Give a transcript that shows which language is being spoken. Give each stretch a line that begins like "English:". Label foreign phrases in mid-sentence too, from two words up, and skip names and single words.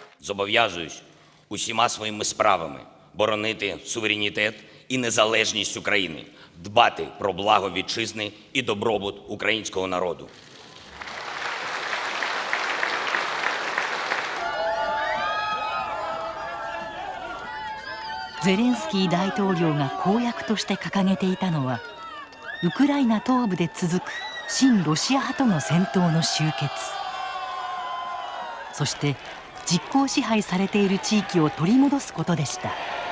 Ukrainian: зобов'язуюсь усіма своїми справами боронити суверенітет і незалежність України, дбати про благо вітчизни і добробут українського народу.
Japanese: ゼレンスキー大統領が公約として掲げていたのは、ウクライナ東部で続く親ロシア派との戦闘の終結、そして実効支配されている地域を取り戻すことでした。